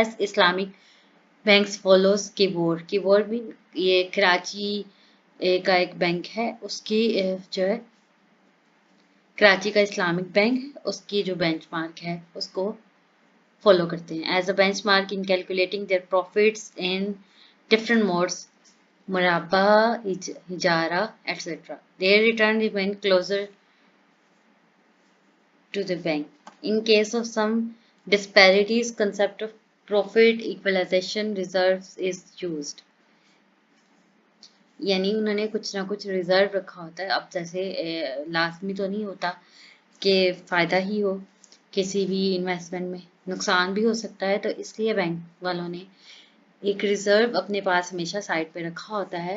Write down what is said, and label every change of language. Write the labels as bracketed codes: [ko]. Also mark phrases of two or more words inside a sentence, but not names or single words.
[en] as Islamic banks follows keyboard [ur] بھی، یہ کراچی کا ایک بینک ہے، اس کی جو ہے کراچی کا اسلامک بینک ہے، اس کی جو بینچ مارک ہے اس کو فالو کرتے ہیں. [en] as a benchmark in calculating their profits in different modes, Murabaha, Ijara etcetera, their return remain closer to the bank. In case of some disparities, concept of profit equalization reserves is used. [ur] یعنی انہوں نے کچھ نہ کچھ ریزرو رکھا ہوتا ہے. اب جیسے لازمی تو نہیں ہوتا کہ فائدہ ہی ہو، کسی بھی انویسٹمنٹ میں نقصان بھی ہو سکتا ہے، تو اس لیے بینک والوں نے ایک ریزرو اپنے پاس ہمیشہ سائیڈ پہ رکھا ہوتا ہے.